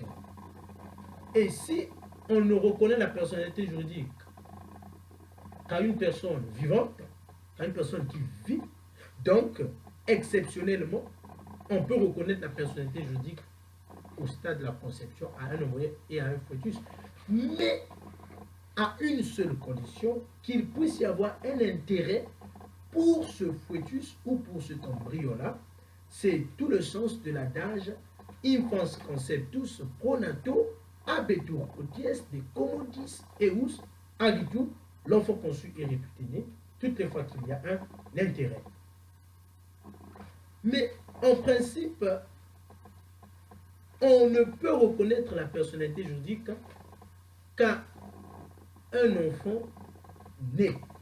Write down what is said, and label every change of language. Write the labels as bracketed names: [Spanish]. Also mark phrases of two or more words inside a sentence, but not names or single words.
[French] Et si on ne reconnaît la personnalité juridique qu'à une personne vivante, qu'à une personne qui vit, donc, exceptionnellement, on peut reconnaître la personnalité juridique au stade de la conception à un embryon et à un fœtus, mais à une seule condition, qu'il puisse y avoir un intérêt pour ce fœtus ou pour cet embryon-là. C'est tout le sens de l'adage [Latin] infans conceptus pro nato abetur quoties de commodis eus agitur, [French] l'enfant conçu est réputé né, toutes les fois qu'il y a un intérêt. Mais en principe, on ne peut reconnaître la personnalité juridique qu'à un enfant né.